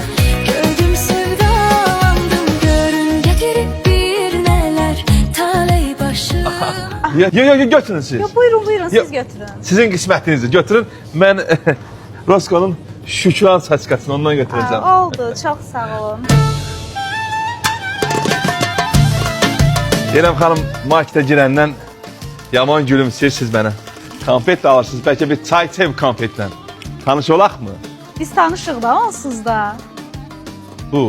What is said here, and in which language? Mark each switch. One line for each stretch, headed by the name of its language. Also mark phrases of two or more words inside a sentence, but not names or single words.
Turkish: Gördüm, sevdalandım, görün getirip bir neler taley başıma. Yok götürün siz. Yok, buyurun siz Yok. götürün.
Azerbaijani: Sizin qismətinizi götürün. Mən Roscoe'nun Şükran saçkasını ondan götüreceğim. Oldu, çok sağ olun. Deyirəm xanım, markete girəndən yaman gülümsəyirsiniz mənə. Konfet də alırsınız, bəlkə bir çay çev konfetlə. Tanış olaq mı? Biz tanışıq da onsuz da. Bu.